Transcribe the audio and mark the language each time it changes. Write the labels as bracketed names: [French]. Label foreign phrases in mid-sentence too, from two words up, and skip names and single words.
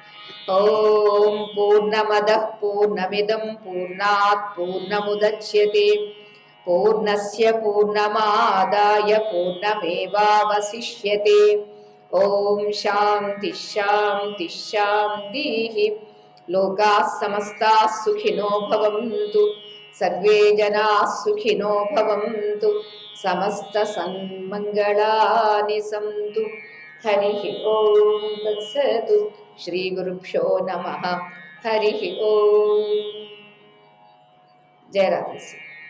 [Sanskrit] ఓం పూర్ణమదః పూర్ణమిదం పూర్ణాత్ పూర్ణముదచ్యతే పూర్ణస్య పూర్ణమాదాయ పూర్ణమేవావశిష్యతే. ఓం శాంతి శాంతి శాంతి. లోకాః సమస్తాః సుఖినో భవంతు. సర్వే జనా సుఖినో భవంతు, సమస్త సన్మంగళాని సంతు. హరి ఓం తత్సతు. శ్రీ గురుభ్యో నమః. హరి ఓం. జయ రాధేశ్యామ్.